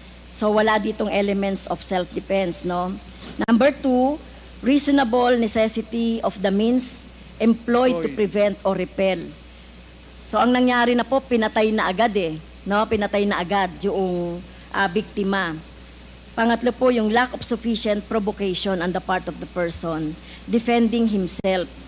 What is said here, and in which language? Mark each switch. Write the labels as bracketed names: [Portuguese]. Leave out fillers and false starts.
[English] So wala ditong elements of self-defense, no? Number 2, reasonable necessity of the means employed to prevent or repel. [Filipino] So ang nangyari na po, pinatay na agad no? Pinatay na agad yung biktima. Pangatlo po, yung [English] lack of sufficient provocation on the part of the person defending himself.